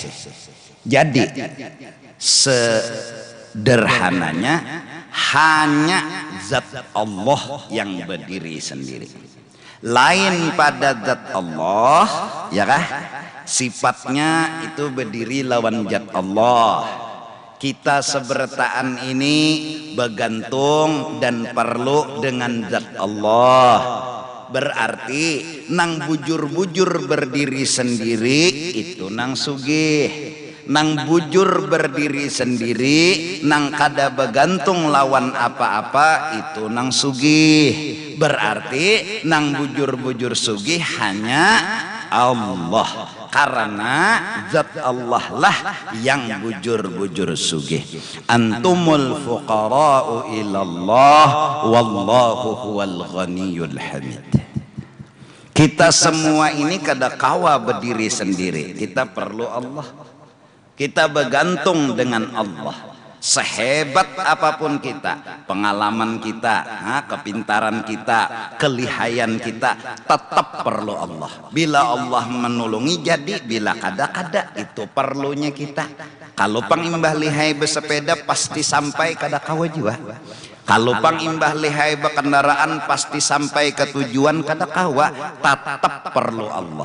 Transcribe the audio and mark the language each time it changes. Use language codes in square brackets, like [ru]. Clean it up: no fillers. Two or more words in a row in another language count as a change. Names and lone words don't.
[id] Jadi sederhananya hanya zat Allah yang berdiri sendiri. Lain pada zat Allah, ya kah? Sifatnya itu berdiri lawan zat Allah. Kita sebertaan ini bergantung dan perlu dengan zat Allah. [bjn] Berarti nang bujur-bujur berdiri sendiri itu nang sugih. nang bujur berdiri sendiri, nang kada begantung lawan apa-apa, itu nang sugih. Berarti nang bujur-bujur sugih hanya Allah, karena zat Allah lah yang bujur-bujur sugih. [ar] أنتم الفقراء إلى الله والله هو الغني الحميد. [bjn] Kita semua ini kada kawa berdiri sendiri, kita perlu Allah. [id] Kita bergantung dengan Allah. Sehebat apapun kita, pengalaman kita, kepintaran kita, kelihayan kita, tetap perlu Allah. [bjn] Bila Allah menolongi jadi, bila kada itu perlunya kita. Kalau pangimbah lihai bersepeda pasti sampai kada kawa jiwa. Kalau pangimbah lihai berkendaraan pasti sampai ke tujuan kada kawa, tetap perlu Allah.